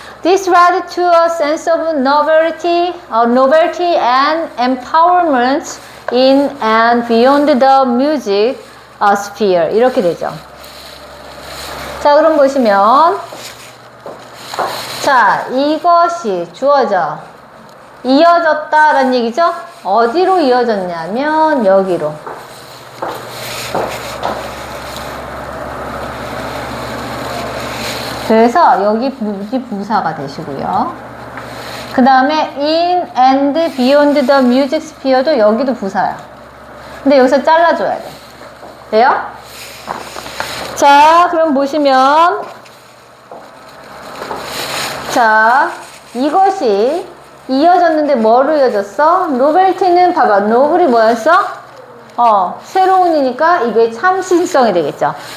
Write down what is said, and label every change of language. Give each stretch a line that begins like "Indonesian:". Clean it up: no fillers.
English: This led to a sense of novelty and empowerment in and beyond the music sphere.
Korean: 이렇게 되죠. 자, 그럼 보시면, 자, 이것이 주어져. 이어졌다라는 얘기죠? 어디로 이어졌냐면, 여기로. 그래서 여기 부사가 되시고요. 그 다음에
English: in and beyond the music sphere도
Korean: 여기도 부사야. 근데 여기서 잘라줘야 돼. 돼요? 자, 그럼 보시면 자, 이것이 이어졌는데 뭐로 이어졌어? 노벨티는 봐봐. 노블이 뭐였어? 새로운이니까 이게 참신성이 되겠죠.